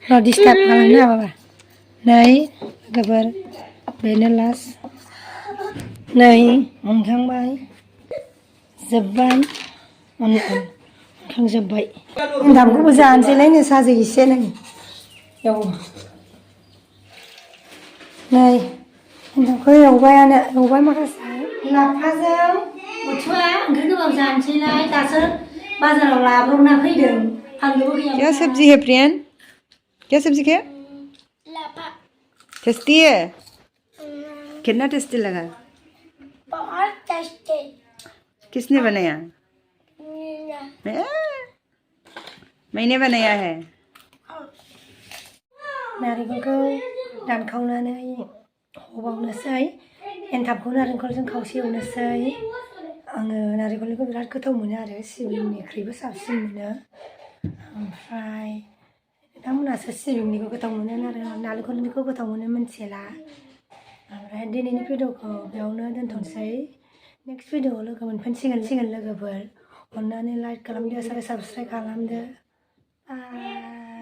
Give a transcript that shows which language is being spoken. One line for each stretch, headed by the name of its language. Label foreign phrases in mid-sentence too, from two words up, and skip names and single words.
Bodo: र' डिस्टार्ब खालामनो होआ बाबा नै लोगोफोर बेनो लास्ट नै उनखांबाय जोब्बाय उनखांजोब्बाय एन्थाबखौबो जानोसैलाय नै साजों एसे नै नै एन्थाबखौ एवबाय माखासे लाफाजों बुथुवा ओंख्रि गोबाब जानोसैलाय दासो बाजाराव लाब्रबना फैदों फानलुबो गैया
Hindi: क्या सब्जी है प्रियन क्या सब्जी है Lapa. टेस्टी है कितना टेस्टी लगा बहुत टेस्टी. किसने बनाया मैंने बनाया है
Bodo: नारेंखलखौ दानखावनानै हबावनोसै एन्थाबखौ नारेंखलजों खावसे एवनोसै आङो नारेंखलनिखौ बिराद गोथाव मोनो आरो सिबिंनिख्रुइबो साबसिन मोनो ओमफ्राय नोंथांमोनहासो सिबिंनिखौ गोथाव मोनो नारेंखलनिखौ गोथाव मोनो मिथिला ओमफ्राय दिनैनि भिडिअखौ बेयावनो दोनथ'नोसै नेक्स्ट भिडिअआव लोगो मोनफिनसिगोन लोगोफोर अननानै लाइक खालामदो साबस्क्राइब खालामदो बाय